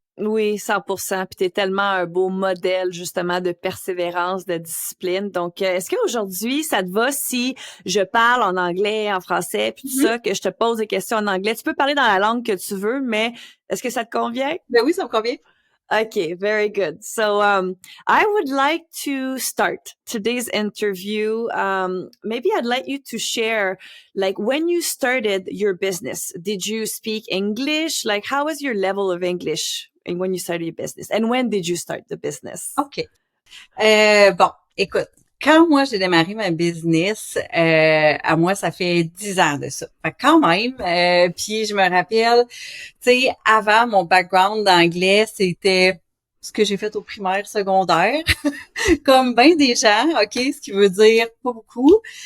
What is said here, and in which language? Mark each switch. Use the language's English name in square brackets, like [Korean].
[French] Oui, 100%. Puis t'es tellement un beau modèle, justement, de persévérance, de discipline. Donc, est-ce qu'aujourd'hui, ça te va si je parle en anglais, en français, puis tout Mhm. ça, que je te pose des questions en anglais? Tu peux parler dans la langue que tu veux, mais est-ce que ça te convient? Ben oui, ça me convient. [English] Okay, very good. So, I would like to start today's interview. Maybe I'd like you to share, like, when you started your business, did you speak English? Like, how was your level of English when you started your business? And when did you start the business? OK. [French] Bon, écoute, quand moi j'ai démarré ma business, à moi ça fait 10 ans de ça. Fait que quand même, puis je me rappelle, tu sais, avant mon background d'anglais, c'était ce que j'ai fait au primaire, secondaire, comme bien des gens, OK, ce qui veut dire pas beaucoup.